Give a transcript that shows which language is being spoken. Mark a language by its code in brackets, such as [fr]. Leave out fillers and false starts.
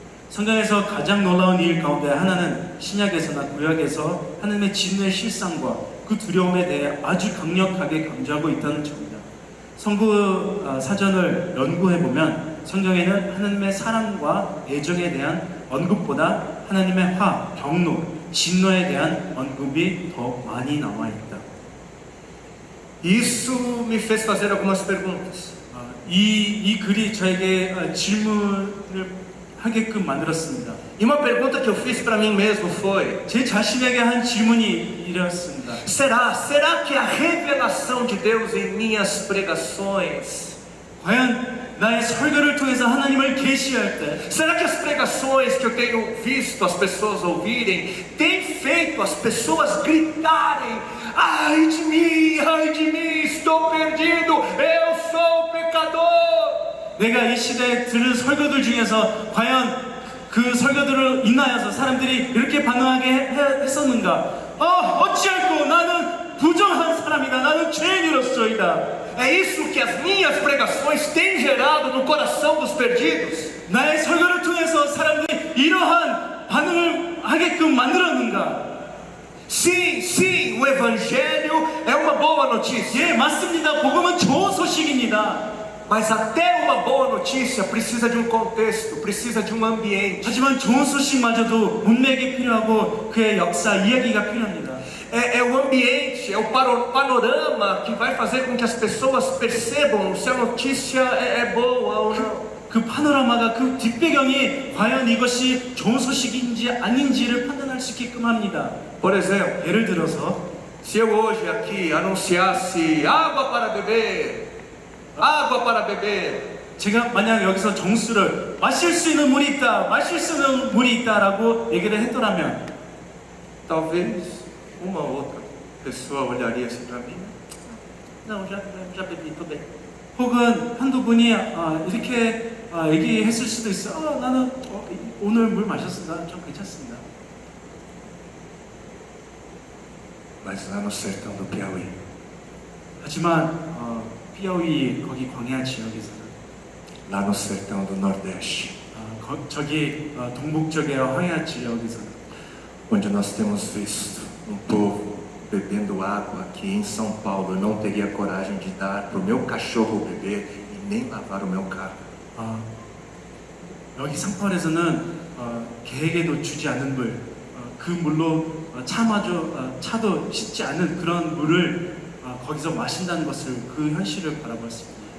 [ko] 성경에서 가장 놀라운 일 가운데 하나는 신약에서나 구약에서 하나님의 진노의 실상과 그 두려움에 대해 아주 강력하게 강조하고 있다는 점이다. 성구 사전을 연구해보면 성경에는 하나님의 사랑과 애정에 대한 언급보다 하나님의 화, 경노, 진노에 대한 언급이 더 많이 나와 있다. [pt] Isso me fez fazer algumas perguntas. [ko] 이 글이 저에게 질문을 하게끔 만들었습니다. [pt] E uma pergunta que eu fiz para mim mesmo foi: [ko] 제 자신에게 한 질문이 이랬습니다. [pt] será que a revelação de Deus em minhas pregações, [ko] 과연 나의 설교를 통해서 하나님을 계시할 때 [pt] será que as pregações que eu tenho visto as pessoas ouvirem têm feito as pessoas gritarem: ai de mim, estou perdido, eu sou pecador? [ko] 내가 이 시대에 들은 설교들 중에서 과연 그 설교들을 인하여서 사람들이 이렇게 반응하게 했었는가? 어찌할꼬 나는 부정한 사람이다. 나는 죄인으로서이다. [pt] É isso que as minhas pregações têm gerado no coração dos perdidos? [ko] 나의 설교를 통해서 사람들이 이러한 반응을 하게끔 만들었는가? [pt] Sim, o Evangelho é uma boa notícia. [ko] 예, 맞습니다. 복음은 좋은 소식입니다. [pt] Mas até uma boa notícia precisa de um contexto, precisa de um ambiente. [ko] 하지만 좋은 소식마저도 문맥이 필요하고 그의 역사, 이야기가 필요합니다. [pt] É o ambiente, é o panorama que vai fazer com que as pessoas percebam se a notícia é boa ou não. [ko] 그 파노라마가 그 뒷배경이 과연 이것이 좋은 소식인지 아닌지를 판단할 수 있게끔 합니다. [pt] Por exemplo, [ko] 예를 들어서 [pt] se eu hoje aqui anunciasse água para beber, [ko] 제가 만약 여기서 정수를 마실 수 있는 물이 있다, 마실 수 있는 물이 있다라고 얘기를 했더라면 [pt] talvez uma outra pessoa olharia assim para mim: não, já bebi, tô bem. [ko] 혹은 한두 분이 이렇게 얘기했을 수도 있어. 나는 오늘 물 마셨습니다. 좀 괜찮습니다. [pt] Mas lá no sertão do Piauí, [ko] 하지만 피아우이 거기 광야 지역에서는 [pt] lá no sertão do Nordeste, [ko] 저기 동북 쪽의 황야 지역에서는 [pt] onde nós temos visto um povo bebendo água que em São Paulo eu não teria coragem de dar para o meu cachorro beber e nem lavar o meu carro. [ko] 여기 상파울에서는 개에게도 주지 않는 물, 그 물로 차도 씻지 않는 그런 물을 거기서 마신다는 것을 그 현실을 바라보았습니다.